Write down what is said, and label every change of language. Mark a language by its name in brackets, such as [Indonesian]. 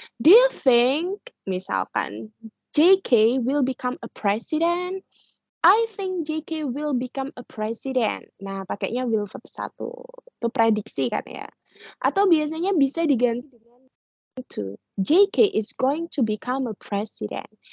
[English] Do you think, misalkan, JK will become a president? I think JK will become a president. [Indonesian] Nah, pakainya will verb 1. Itu prediksi kan ya. Atau biasanya bisa diganti dengan to. [English] JK is going to become a president.